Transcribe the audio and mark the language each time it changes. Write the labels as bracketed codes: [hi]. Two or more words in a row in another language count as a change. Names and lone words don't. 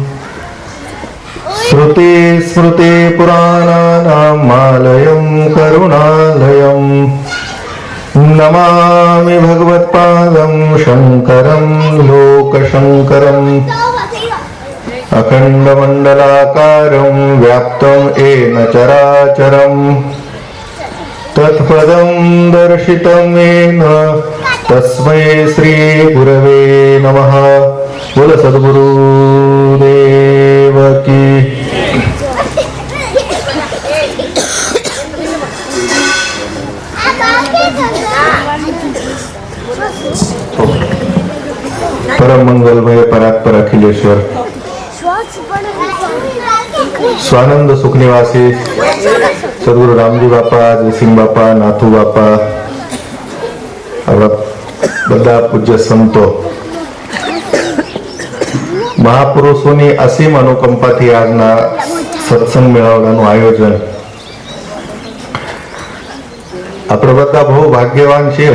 [sa] श्रुतिस्मृतिपुराणानामालयं करुणालयं नमामि भगवत्पादं शङ्करं लोकशङ्करम् अखण्डमण्डलाकारं व्याप्तं येन चराचरम् तत्पदं दर्शितं येन तस्मै श्री गुरवे नमः। [hi] बोल सद्गुरुदेव की। [sa] परम मंगलमय परात्पर अखिलेश्वर स्वानंद सुखनिवासी सदगुरु रामजी बापा, जयसिंह बापा, नाथू बापा, [gu] બધા પૂજ્ય સંતો, મહાપુરુષોની અસીમ અનુકંપાથી આજના સત્સંગ મેળાવડાનું આયોજન. આપણે બધા બહુ ભાગ્યવાન છીએ.